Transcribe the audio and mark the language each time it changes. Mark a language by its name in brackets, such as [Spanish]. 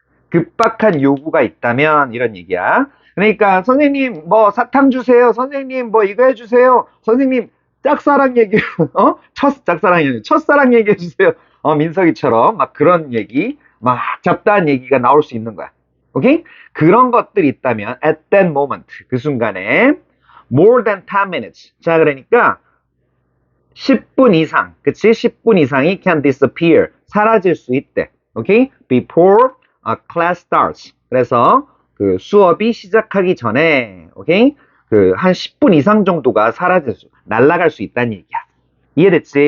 [Korean] 급박한 요구가 있다면 이런 얘기야. 그러니까 선생님 뭐 사탕 주세요. 선생님 뭐 이거 해주세요. 선생님 짝사랑 얘기 첫사랑 얘기해 주세요. 민석이처럼 막 그런 얘기 막 잡다한 얘기가 나올 수 있는 거야. 오케이? 그런 것들이 있다면 [English] at that moment [Korean] 그 순간에 [English] more than 10 minutes. [Korean] 자, 그러니까 10분 이상, 그치? 10분 이상이 [English] can disappear, [Korean] 사라질 수 있대. 오케이? [English] Before a class starts. [Korean] 그래서 그 수업이 시작하기 전에, 오케이? 그 한 10분 이상 정도가 날아갈 수 있다는 얘기야. 이해됐지?